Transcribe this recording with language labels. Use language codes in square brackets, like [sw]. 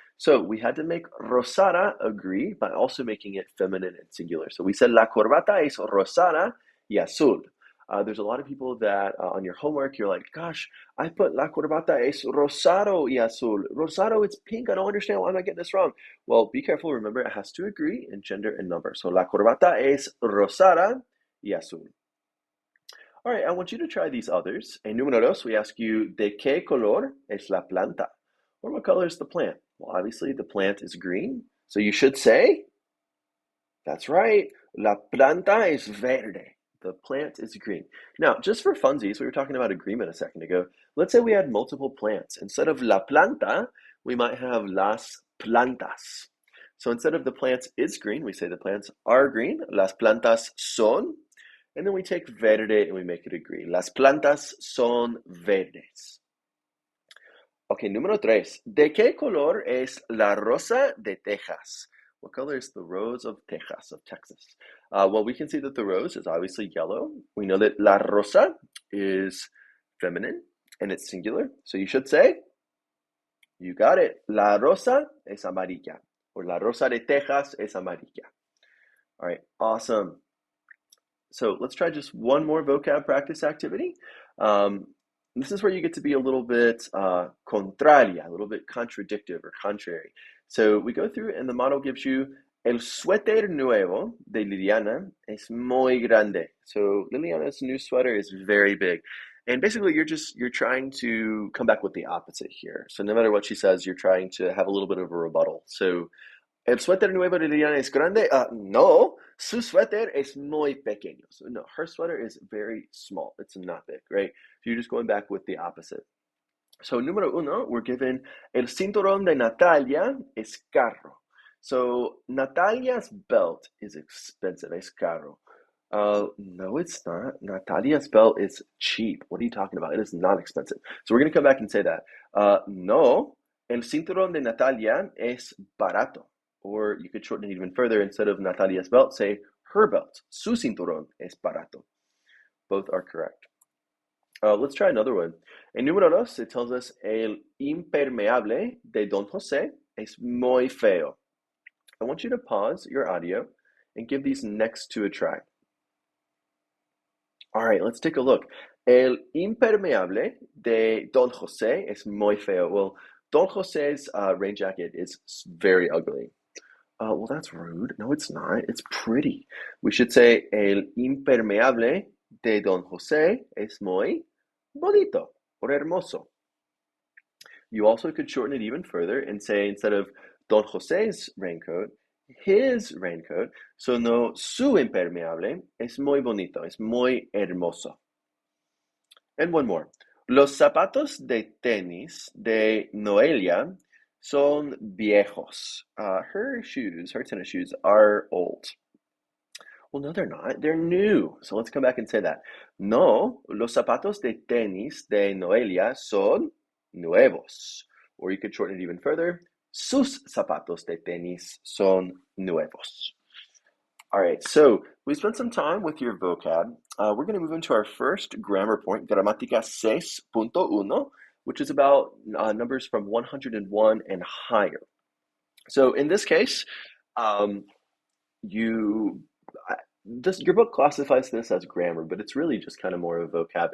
[en] So we had to make rosada agree by also making it feminine and singular. So we said, [es] la corbata es rosada y azul. [en] There's a lot of people that on your homework, you're like, gosh, I put [es] la corbata es rosado y azul. [en] Rosado, it's pink. I don't understand. Why am I getting this wrong? Well, be careful. Remember, it has to agree in gender and number. [es] So la corbata es rosada y azul. [en] All right, I want you to try these others. [es] En número dos, [en] we ask you, [es] ¿de qué color es la planta? [en] Or what color is the plant? Well, obviously, the plant is green. So you should say, that's right, [es] la planta es verde. [en] The plant is green. Now, just for funsies, we were talking about agreement a second ago. Let's say we had multiple plants. Instead of [es] la planta, [en] we might have [es] las plantas. [en] So instead of the plants is green, we say the plants are green. [es] Las plantas son. [en] And then we take verde and we make it agree. [es] Las plantas son verdes. Okay, número tres. ¿De qué color es la rosa de Texas? [en] What color is the rose of Texas, of Texas? Well, we can see that the rose is obviously yellow. We know that la rosa is feminine and it's singular. So you should say, you got it. [es] La rosa es amarilla. Or la rosa de Texas es amarilla. [en] All right, awesome. So let's try just one more vocab practice activity. This is where you get to be a little bit contraria, a little bit contradictive or contrary. So we go through and the model gives you [es] el suéter nuevo de Liliana es muy grande. [en] So Liliana's new sweater is very big. And basically you're trying to come back with the opposite here. So no matter what she says, you're trying to have a little bit of a rebuttal. [es] So el suéter nuevo de Liliana es grande. No, su suéter es muy pequeño. [en] So no, her sweater is very small. It's not big, right? So you're just going back with the opposite. [es] So número uno, [en] we're given [es] el cinturón de Natalia es caro. [en] So Natalia's belt is expensive, [es] es caro. [en] No, it's not. Natalia's belt is cheap. What are you talking about? It is not expensive. So we're going to come back and say that. [es] No, el cinturón de Natalia es barato. [en] Or you could shorten it even further. Instead of Natalia's belt, say her belt. [es] Su cinturón es barato. [en] Both are correct. Let's try another one. [es] En número dos, [en] it tells us [es] el impermeable de Don José es muy feo. [en] I want you to pause your audio and give these next two a try. All right, let's take a look. [es] El impermeable de Don José es muy feo. [en] Well, Don José's rain jacket is very ugly. Well, that's rude. No, it's not. It's pretty. We should say [es] el impermeable de Don José es muy bonito or hermoso. [en] You also could shorten it even further and say instead of Don José's raincoat, his raincoat. [es] So no, su impermeable es muy bonito, es muy hermoso. [en] And one more. [es] Los zapatos de tenis de Noelia son viejos. [en] Her tennis shoes are old. Well, no, they're not. They're new. So let's come back and say that. [es] No, los zapatos de tenis de Noelia son nuevos. [en] Or you could shorten it even further. [es] Sus zapatos de tenis son nuevos. [en] All right, so we spent some time with your vocab. We're going to move into our first grammar point, gramática 6.1, which is about numbers from 101 and higher. So in this case, your book classifies this as grammar, but it's really just kind of more of a vocab.